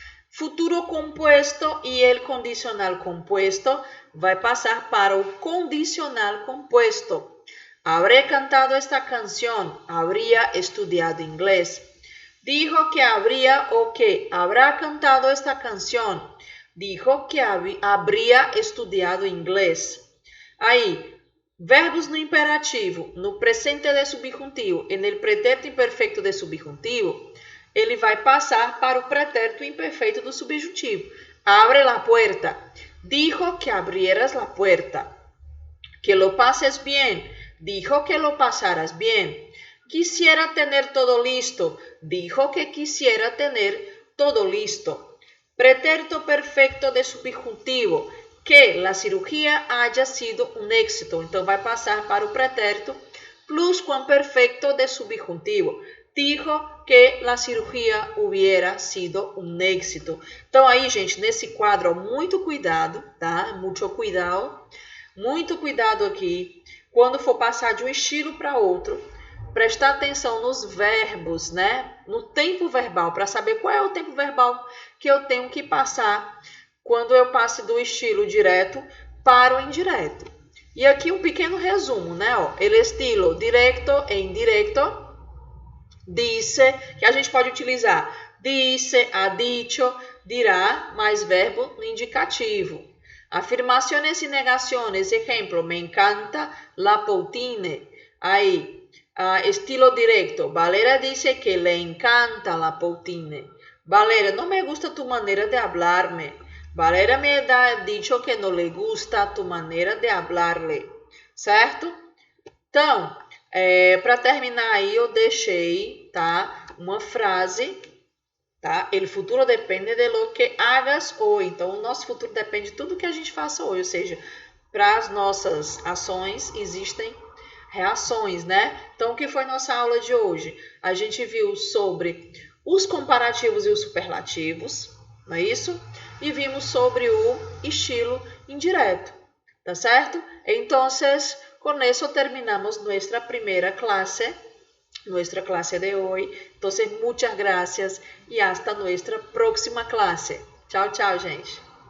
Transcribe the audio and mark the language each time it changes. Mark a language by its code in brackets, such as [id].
[pt] Futuro compuesto e el condicional compuesto vai passar para o condicional compuesto. [es] Habré cantado esta canción. Habría estudiado inglés. Dijo que habría o que habrá cantado esta canción. Dijo que habría estudiado inglés. [pt] Aí, verbos no imperativo, no presente de subjuntivo e no pretérito imperfeito de subjuntivo, ele vai passar para o pretérito imperfeito do subjuntivo. [es] Abre la puerta. Dijo que abrieras la puerta. Que lo pases bien. Dijo que lo pasaras bien. Quisiera tener todo listo. Dijo que quisiera tener todo listo. [pt] Pretérito perfeito de subjuntivo. [es] Que la cirugía haya sido un éxito. [pt] Então, vai passar para o pretérito pluscuamperfeito de subjuntivo. [es] Dijo que la cirugía hubiera sido un éxito. [pt] Então, aí, gente, nesse quadro, muito cuidado, tá? Muito cuidado. Muito cuidado aqui. Quando for passar de um estilo para outro, prestar atenção nos verbos, né? No tempo verbal, para saber qual é o tempo verbal que eu tenho que passar quando eu passe do estilo direto para o indireto. E aqui um pequeno resumo, né? Ó, [es] el estilo directo e indirecto, [pt] disse, que a gente pode utilizar disse, [es] ha dicho, dirá, [pt] mais verbo no indicativo. [es] Afirmaciones y negaciones, ejemplo, me encanta la poutine. Ahí, estilo directo. Valera dice que le encanta la poutine. Valera, no me gusta tu manera de hablarme. Valera me ha dicho que no le gusta tu maneira de hablarle. [pt] Certo? Então, para terminar aí, eu deixei, tá, uma frase. Tá? [es] El futuro depende de lo que hagas hoje. [pt] Então, o nosso futuro depende de tudo que a gente faça hoje. Ou seja, para as nossas ações existem reações, né? Então, o que foi nossa aula de hoje? A gente viu sobre os comparativos e os superlativos, não é isso? E vimos sobre o estilo indireto, tá certo? Então, com isso terminamos nossa primeira classe. [es] Nuestra clase de hoy. Entonces, muchas gracias y hasta nuestra próxima clase. Chao, chao, gente.